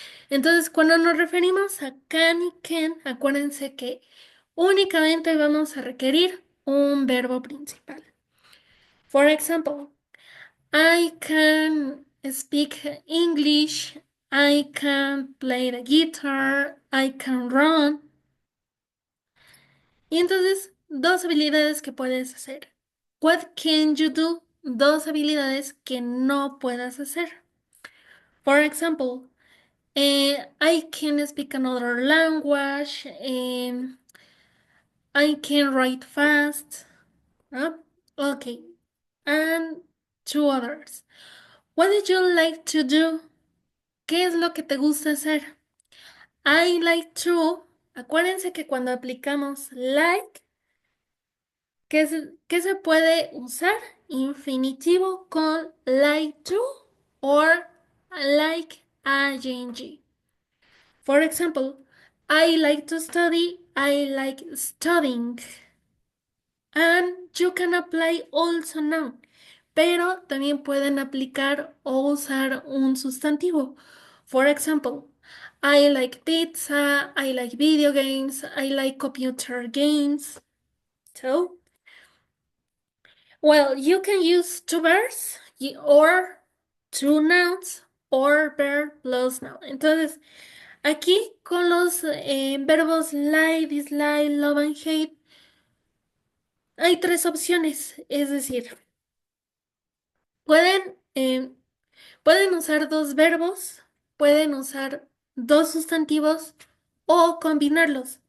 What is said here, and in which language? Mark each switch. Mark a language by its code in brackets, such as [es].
[es] Entonces, cuando nos referimos a can y can, acuérdense que únicamente vamos a requerir un verbo principal. [en] For example, I can speak English, I can play the guitar, I can run. [es] Y entonces, dos habilidades que puedes hacer. [en] What can you do? [es] Dos habilidades que no puedas hacer. [en] For example, I can speak another language. I can write fast. Okay. And two others. What do you like to do? [es] ¿Qué es lo que te gusta hacer? [en] I like to. [es] Acuérdense que cuando aplicamos like, ¿qué se puede usar? Infinitivo con like to or like ing. [en] For example, I like to study, I like studying. And you can apply also noun, [es] pero también pueden aplicar o usar un sustantivo. [en] For example, I like pizza, I like video games, I like computer games. So, well, you can use two verbs or two nouns or verb plus noun. [es] Entonces, aquí con los verbos like, dislike, love and hate, hay tres opciones. Es decir, pueden, pueden usar dos verbos, pueden usar dos sustantivos o combinarlos.